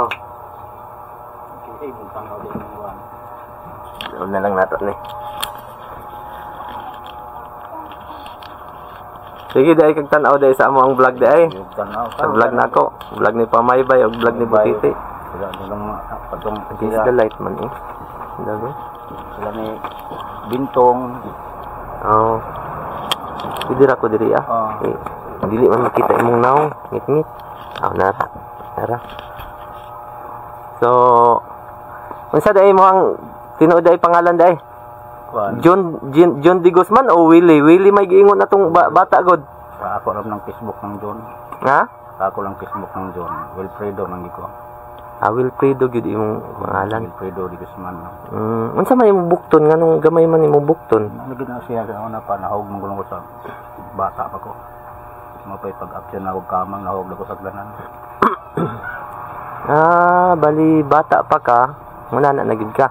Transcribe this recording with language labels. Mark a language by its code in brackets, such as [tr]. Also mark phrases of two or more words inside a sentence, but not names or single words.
[ceb] Sige mo tanaw din mo Kuan. Doon na lang nato ni. Sige dai kag tan-aw dai sa amo ang vlog dai. Sa vlog nako, vlog ni Pamaybay ug vlog ni Butiti. Sila nilang patong [en] Against the light [ceb] man eh. Dali. Sila ni Bintong. Oh. Diri ko diri dili man makita imong naong ngit-ngit. Nara. So, unsa dai mo ang tinuod dai pangalan dai? John D. Guzman o Willie? Willie may giingon na tong bata god. Ako lang ng Facebook ng John. Ha? Ako lang Facebook ng John. Wilfredo man giko. Wilfredo gid imong pangalan. Wilfredo D. Guzman. Unsa may imong bukton nganong gamay man imong bukton? Nagid na siya sa una pa nahog man ko sa bata pa ko. Mapay pag-action na ako kamang nahog ko sa glanan. Bali bata pa ka, muna na nagid ka.